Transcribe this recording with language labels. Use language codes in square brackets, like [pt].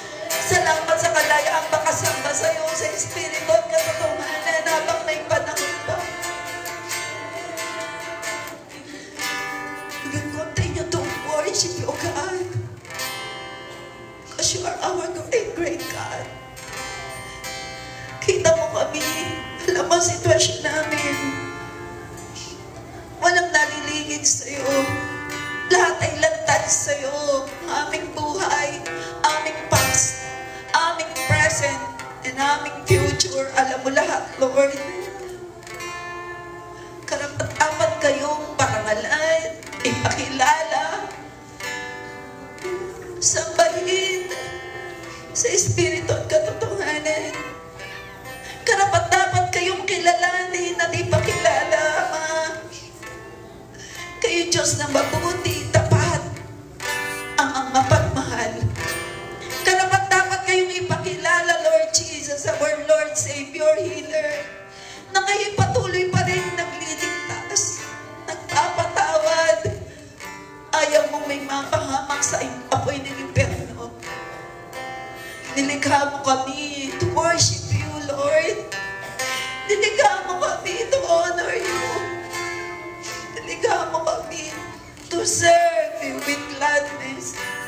[tl] Salamat sa kalayaang makasamba sa iyo sa Espiritu at katotohanan habang may panahon pa. [en] We will continue to worship you, God. Because you are our great, great God. [tl] Kita mo kami, alam mo ang sitwasyon namin. Walang nalilingid sa iyo. Lahat ay lantad sa iyo. Aming buhay, aming past, aming present, and aming future. Alam mo lahat, Lord. Karapat-dapat kayong parangalan, ipakilala, sambahin sa Espiritu at katotohanan. Karapat-dapat kayong kilalanin at ipakilala, Ama. Kayo Diyos na mabuti, tapat, ang mapagmahal. Karapat-dapat kayong ipakilala, Lord Jesus, [en] our Lord, Savior, Healer, [tl] na kayo patuloy pa rin nagliligtas, nagpapatawad. Ayaw mong may mapahamak sa apoy ng impyerno. Nilikha mo kami [en] to worship you, [tl] Lord. Nilikha mo kami [en] to honor you. [tl] Nilikha mo kami [en] to serve you with gladness.